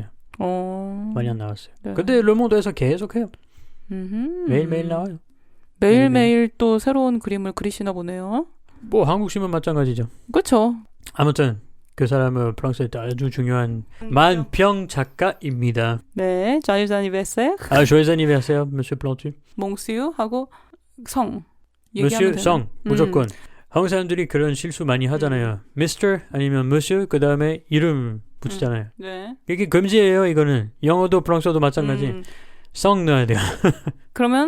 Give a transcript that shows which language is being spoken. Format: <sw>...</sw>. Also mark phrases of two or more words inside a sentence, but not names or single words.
<ko>많이 안 나왔어요. 네. 근데 르몽드에서 계속해요. 매일매일 나와요. 매일매일 또 새로운 그림을 그리시나 보네요. 뭐 한국 신문 마찬가지죠. 그렇죠. 아무튼 그 사람은 프랑스에 아주 중요한 만평 작가입니다. 네,</ko> <fr>joyeux anniversaire. joyeux anniversaire, Monsieur Plantu.</fr> <ko>몽스유 하고 성. Monsieur 성 무조건. 한국 사람들이 그런 실수 많이 하잖아요. Mr. 아니면 Monsieur 그 다음에 이름 붙이잖아요. 네. 이게 금지예요. 이거는 영어도 프랑스어도 마찬가지. 성 넣어야 돼요. 그러면</ko>